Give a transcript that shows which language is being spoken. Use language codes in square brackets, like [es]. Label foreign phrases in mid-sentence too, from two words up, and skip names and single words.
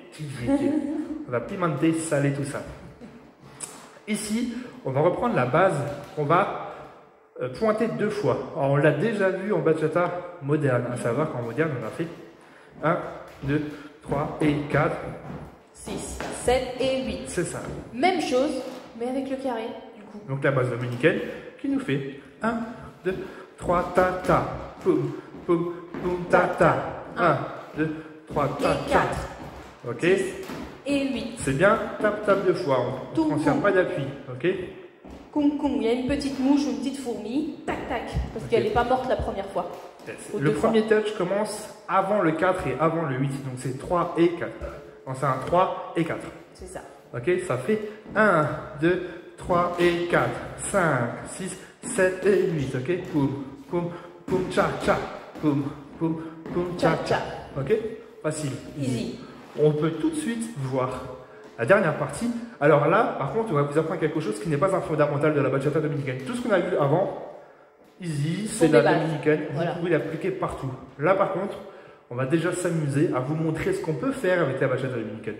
[fr] On va pimenter, saler tout ça. Ici, on va reprendre la base qu'on va pointer deux fois. Alors, on l'a déjà vu en bachata moderne, à savoir qu'en moderne, on a fait 1, 2, 3 et 4. 6, 7 et 8. C'est ça. Même chose, mais avec le carré, du coup. Donc la base dominicaine qui nous fait 1, 2, 3, ta, ta. Poum, poum, poum, ta, ta. 1, 2, 3, ta, ta. 4. Ok? Et 8. C'est bien, tape, tape deux fois. On ne transfère pas d'appui. Ok? Koum, koum. Il y a une petite mouche ou une petite fourmi. Tac, tac. Parce qu'elle n'est pas morte la première fois. Le premier touch commence avant le 4 et avant le 8. Donc c'est 3 et 4. Donc c'est un 3 et 4. C'est ça. Ok? Ça fait 1, 2, 3 et 4. 5, 6, 7 et 8. Ok? Poum, poum, poum, cha, cha. Poum, poum, poum, cha, cha. Ok? Facile. Easy. On peut tout de suite voir la dernière partie. Alors là, par contre, on va vous apprendre quelque chose qui n'est pas un fondamental de la bachata dominicaine. Tout ce qu'on a vu avant, easy, c'est la dominicaine. Vous pouvez l'appliquer partout. Là, par contre, on va déjà s'amuser à vous montrer ce qu'on peut faire avec la bachata dominicaine.